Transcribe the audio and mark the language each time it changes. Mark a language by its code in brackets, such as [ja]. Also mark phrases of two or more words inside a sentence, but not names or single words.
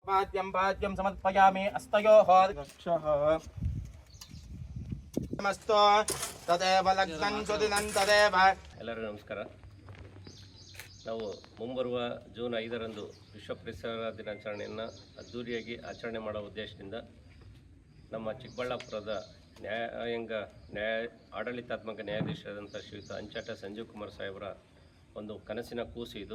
[sa] पाद्यं समर्पयामि अस्तयोः रक्षः नमस्तो तदेव लग्नं सुदिनं तदेव। [kn] ಎಲ್ಲರಿಗೂ ನಮಸ್ಕಾರ. ನಾವು ಮುಂಬರುವ ಜೂನ್ 5ರಂದು ವಿಶ್ವ ಪರಿಸರ ದಿನಾಚರಣೆಯನ್ನು ಅದ್ದೂರಿಯಾಗಿ ಆಚರಣೆ ಮಾಡುವ ಉದ್ದೇಶದಿಂದ ನಮ್ಮ ಚಿಕ್ಕಬಳ್ಳಾಪುರದ ಆಡಳಿತಾತ್ಮಕ ನ್ಯಾಯಾಧೀಶರಾದಂಥ ಶ್ರೀಯುತ ಅಂಚಾಟ ಸಂಜೀವ್ ಕುಮಾರ್ ಸಾಹೇಬರ ಒಂದು ಕನಸಿನ ಕೂಸು ಇದು.